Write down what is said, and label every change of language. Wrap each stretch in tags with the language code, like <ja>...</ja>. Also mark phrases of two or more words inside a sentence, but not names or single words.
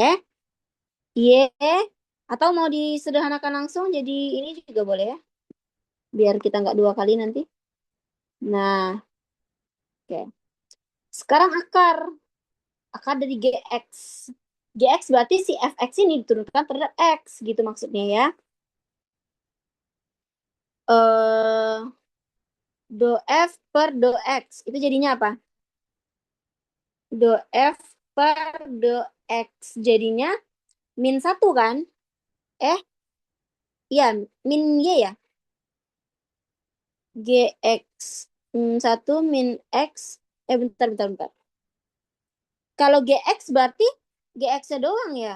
<id>Y atau mau disederhanakan langsung jadi ini juga boleh ya. Biar kita nggak dua kali nanti. Nah, oke. Sekarang akar dari gx. Gx berarti si fx ini diturunkan terhadap x gitu maksudnya ya. Eh do f per do x itu jadinya apa? Do f per do x jadinya min 1 kan? Eh, iya, min y ya. Gx 1 min x. Bentar. Kalau GX berarti GX-nya doang ya.</id>